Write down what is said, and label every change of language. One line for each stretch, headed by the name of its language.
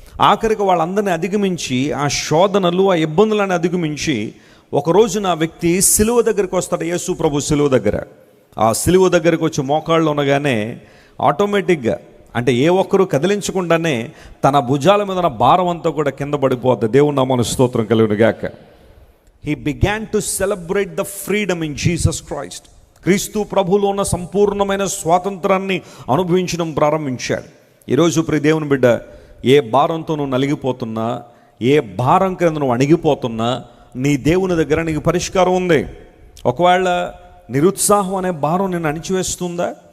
Telugu: ఆఖరికి వాళ్ళందరినీ అధిగమించి, ఆ శోధనలు, ఆ ఇబ్బందులను అధిగమించి ఒకరోజు నా వ్యక్తి సిలువ దగ్గరికి వస్తాడు. యేసు ప్రభు సిలువ దగ్గర, ఆ సిలువ దగ్గరికి వచ్చి మోకాళ్ళు ఉండగానే ఆటోమేటిక్గా, అంటే ఏ ఒక్కరూ కదిలించకుండానే తన భుజాల మీద ఉన్న భారం అంతా కూడా కింద పడిపోద్ది. దేవుని నామమున స్తోత్రం కలుగును గాక.
English: He began to celebrate the freedom in Jesus Christ.
Telugu: క్రీస్తు ప్రభువులో ఉన్న సంపూర్ణమైన స్వాతంత్రాన్ని అనుభవించడం ప్రారంభించాడు. ఈరోజు ప్రియ దేవుని బిడ్డ, ఏ భారంతో నువ్వు నలిగిపోతున్నా, ఏ భారం కింద నువ్వు అణిగిపోతున్నా, నీ దేవుని దగ్గర నీకు పరిష్కారం ఉంది. ఒకవేళ నిరుత్సాహం అనే భారం నిన్ను అణిచివేస్తుందా?